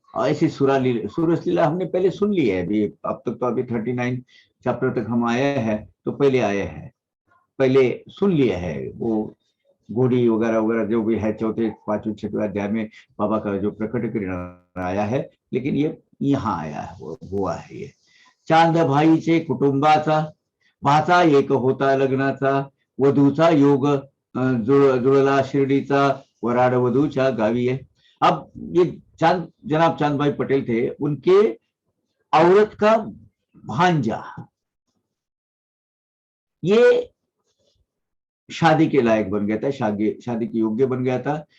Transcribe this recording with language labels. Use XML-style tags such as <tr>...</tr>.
<hi>और ऐसी सूरज लीला हमने पहले सुन ली है, अभी अब तक तो अभी 39 चैप्टर तक हम आए हैं, तो पहले आए हैं, पहले सुन लिया है। वो घोड़ी वगैरह वगैरह जो भी है, 4थे 5वें 6वें अध्याय में बाबा का जो प्रकटीकरण आया है, लेकिन ये यहाँ आया है, वो हुआ है ये।</hi> <mr>चांद भाईचे कुटुंबाचा, भाचा एक होता लग्नाचा, वधूचा योग जुळला शिर्डीचा वराड वधूच्या गावी है।</mr> <hi>अब ये जनाब चांद भाई पटेल थे, उनके औरत का भांजा ये शादी के लायक बन गया था, शादी के योग्य बन गया था।</hi>